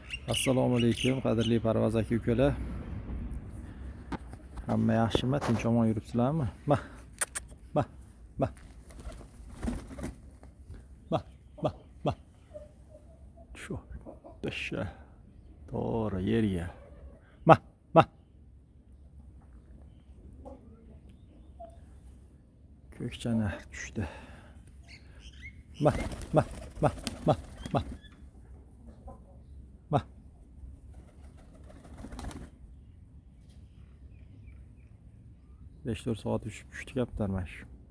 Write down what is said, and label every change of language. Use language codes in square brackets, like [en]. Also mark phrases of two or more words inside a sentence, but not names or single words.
[uz] Assalomu alaykum qadrli parvoz aka ukalar. Hamma yaxshimi? Tinch omon yuribsizlarmi? Bah. Bah. Bah. Bah. Bah. Bah. Shu. Dasha. To'g'ri yerga. Bah. Bah. Ko'kchana tushdi. Bah. Bah. Bah. Bah. Bah. Bah. 5-4 soat tushdi kaptar mana shu.